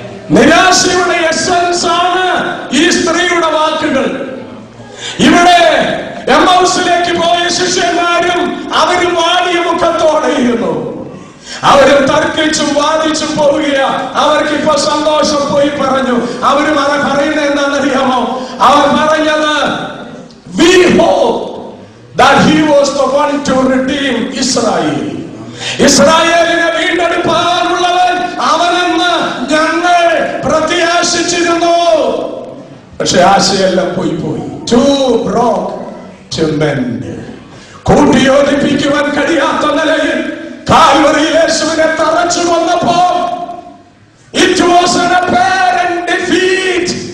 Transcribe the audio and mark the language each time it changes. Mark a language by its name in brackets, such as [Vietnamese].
[Malayalam] നിരാശയുടെ എസൻസ് ആണ് ഈ സ്ത്രീയുടെ വാക്കുകൾ. ഇവിടെ എമ്മൗസിലേക്ക് പോയ ശിഷ്യന്മാരും അവരും വാടിയ മുഖത്തോടെ ഇരുന്നു. അവരും തർക്കിച്ചും വാദിച്ചും പോവുകയാ. അവർക്ക് ഇപ്പൊ സന്തോഷം പോയി പറഞ്ഞു. അവരും അത് പറയുന്നത് എന്താണെന്നറിയാമോ? അവർ പറഞ്ഞത്, [English] we hope that he was the one to redeem Israel. [Malayalam] ഇസ്രായേലിനെ വീണ്ടെടുപ്പാനുള്ളവൻ അവനെന്ന് ഞങ്ങൾ പ്രത്യാശിച്ചിരുന്നു. പക്ഷെ ആശയെല്ലാം പോയി. [English] Too broke to mend. [Malayalam] കൂട്ടിയോജിപ്പിക്കുവാൻ കഴിയാത്ത നിലയിൽ കാൽവറിയിൽ യേശുവിനെ തറച്ചു കൊന്നപ്പോൾ [English] it was an apparent defeat.